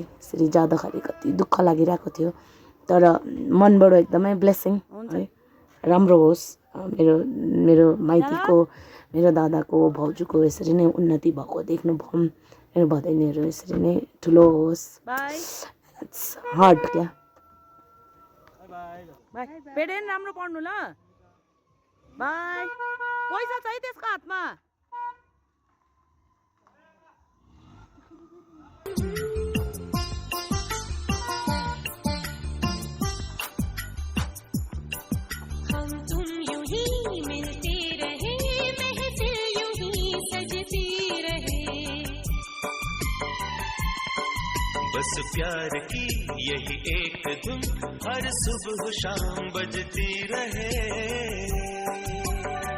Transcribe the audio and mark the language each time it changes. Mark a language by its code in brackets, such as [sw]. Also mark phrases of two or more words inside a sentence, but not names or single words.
[ne] यसरी जाँदाखेरि कति दुःख लागिरहेको थियो, तर मनबाट एकदमै ब्लेसिङ है, राम्रो होस् मेरो मेरो माइतीको, मेरो दादाको, भाउजूको यसरी नै उन्नति भएको देख्नु भौँ। मेरो भदैनीहरू यसरी नै ठुलो होस्। हार्ट क्या पेडेन राम्रो पढ्नु ल, बाई। पैसा छ है त्यसको हातमा। [hi] हम तुम यूं ही मिलते रहे, महफिल यूं ही सजती रहे, बस प्यार की यही एक धुन हर सुबह शाम बजती रहे।